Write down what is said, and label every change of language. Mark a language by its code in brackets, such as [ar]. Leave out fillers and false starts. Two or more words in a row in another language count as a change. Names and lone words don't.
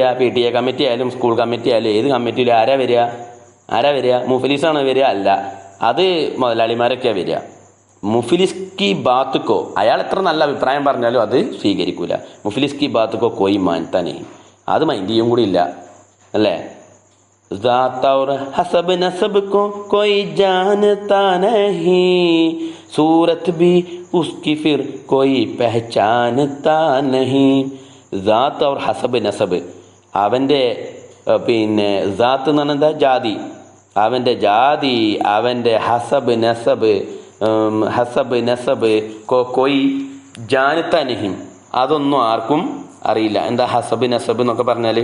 [ml] PTA കമ്മിറ്റി ആയാലും സ്കൂൾ കമ്മിറ്റി ആയാലും ഏത് കമ്മിറ്റിയിലും ആരാ വരിക? മുഫ്ലിസാണ് വരിക? അല്ല, അത് മുതലാളിമാരൊക്കെയാണ് വരിക. [hi] मुफ़लिस की बात को, [ml] അയാൾ എത്ര നല്ല അഭിപ്രായം പറഞ്ഞാലും അത് സ്വീകരിക്കൂല. [hi] मुफ़लिस की बात को कोई मानता नहीं, [ml] അത് മൈൻഡ് ചെയ്യും കൂടി ഇല്ല, അല്ലേ? [hi] ज़ात और हसब नसब को कोई जानता नहीं, सूरत भी उसकी फिर कोई पहचानता नहीं. ज़ात और हसब नसब, [ml] അവൻ്റെ പിന്നെ ज़ാത്ത് എന്ന് പറഞ്ഞാൽ ജാതി, അവൻ്റെ ജാതി, അവൻ്റെ [hi] हसब नसब कोई जानता नहीं, [ml] അതൊന്നും ആർക്കും അറിയില്ല. എന്താ [hi] हसब नसब [ml] എന്നൊക്കെ പറഞ്ഞാൽ?